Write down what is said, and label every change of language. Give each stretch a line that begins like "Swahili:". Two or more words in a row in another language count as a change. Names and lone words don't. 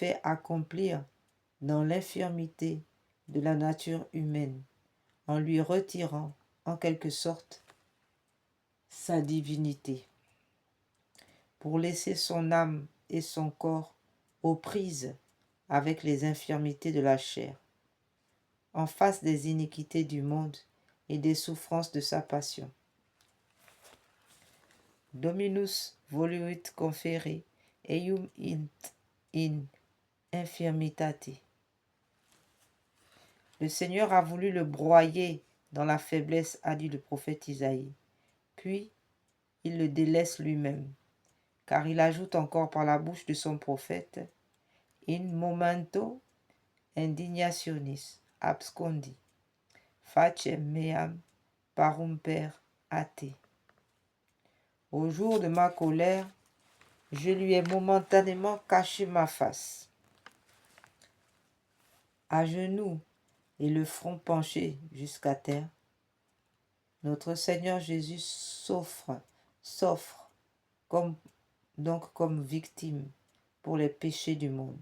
French: fait accomplir dans l'infirmité de la nature humaine, en lui retirant, en quelque sorte, sa divinité, pour laisser son âme et son corps aux prises avec les infirmités de la chair, en face des iniquités du monde et des souffrances de sa passion.
Latin: Dominus voluit confere eium in infirmitate.
French: Le Seigneur a voulu le broyer dans la faiblesse, a dit le prophète Isaïe. Puis, il le délaisse lui-même, car il ajoute encore par la bouche de son prophète «
Latin: In momento indignationis abscondi, facem meam parumper a te.
French: » Au jour de ma colère, je lui ai momentanément caché ma face. À genoux et le front penché jusqu'à terre, notre Seigneur Jésus s'offre comme victime pour les péchés du monde.